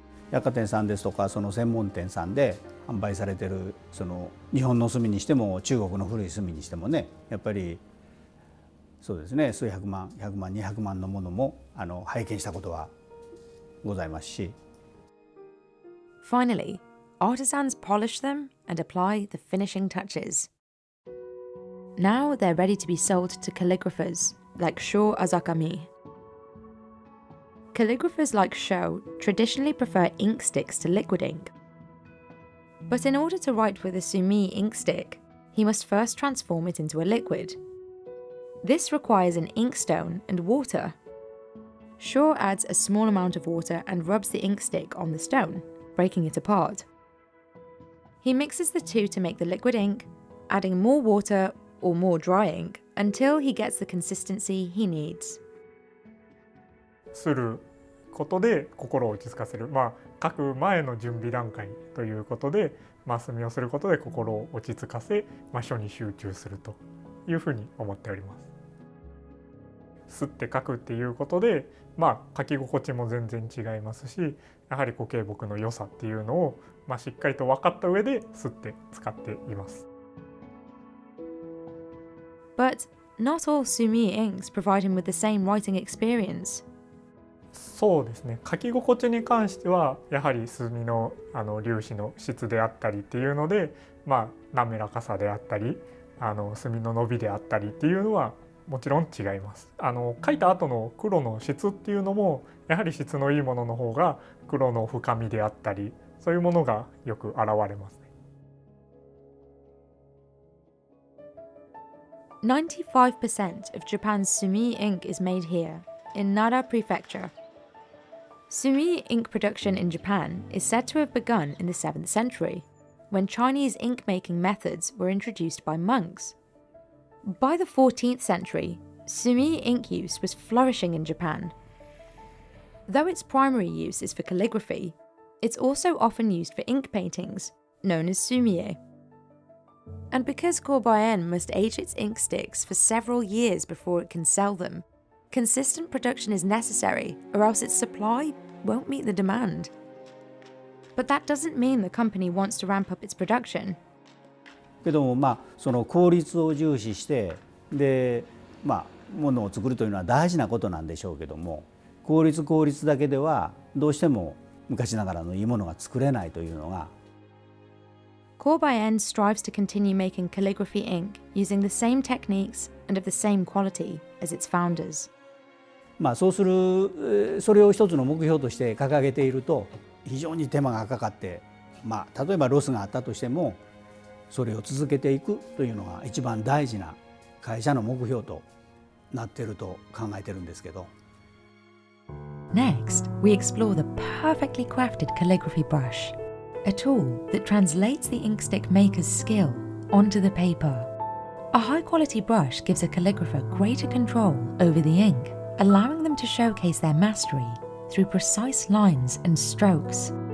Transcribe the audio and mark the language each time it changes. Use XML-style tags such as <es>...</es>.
<ja>百貨店さんですとかその専門店さんで販売されてるその日本の墨にしても中国の古い墨にしてもね、やっぱりそうですね、数百万100万200万のものも拝見したことはございますし、</ja> <en>Finally, artisans polish them and apply the finishing touches. Now they're ready to be sold to calligraphers like Sho Azakami. Calligraphers like Sho traditionally prefer ink sticks to liquid ink. But in order to write with a sumi ink stick, he must first transform it into a liquid. This requires an inkstone and water. Sho adds a small amount of water and rubs the ink stick on the stone, breaking it apart. He mixes the two to make the liquid ink, adding more water or more dry ink until he gets the consistency he needs.</en> <ja>することで心を落ち着かせる、書く前の準備段階ということで、墨をすることで心を落ち着かせ、書に集中するというふうに思っております。吸って書くっていうことで、書き心地も全然違いますし、やはり固形木の良さっていうのを、しっかりと分かった上で吸って使っています。</ja> <en>But not all sumi inks provide him with the same writing experience.</en> <ja>そうですね、書き心地に関してはやはり墨の粒子の質であったりっていうので、滑らかさであったり墨の伸びであったりっていうのはもちろん違います。書いた後の黒の質っていうのもやはり質のいいものの方が黒の深みであったりそういうものがよく現れますね。</ja> <en>95% of Japan's sumi ink is made here, in Nara Prefecture. Sumi ink production in Japan is said to have begun in the 7th century, when Chinese ink-making methods were introduced by monks. By the 14th century, sumi ink use was flourishing in Japan. Though its primary use is for calligraphy, it's also often used for ink paintings, known as sumie. And because Corbayen must age its ink sticks for several years before it can sell them, consistent production is necessary, or else its supply won't meet the demand. But that doesn't mean the company wants to ramp up its production.</en> <ja>けどもその効率を重視してでものを作るというのは大事なことなんでしょうけども、効率だけではどうしても昔ながらのいいものが作れないというのが。</ja> <en>Corbayen strives to continue making calligraphy ink using the same techniques and of the same quality as its founders.</en> <ja>そうするそれを一つの目標として掲げていると非常に手間がかかって、例えばロスがあったとしてもそれを続けていくというのが一番大事な会社の目標となっていると考えてるんですけど。</ja> <en>Next, we explore the perfectly crafted calligraphy brush, a tool that translates the inkstick maker's skill onto the paper. A high-quality brush gives a calligrapher greater control over the ink, allowing them to showcase their mastery through precise lines and strokes.</en>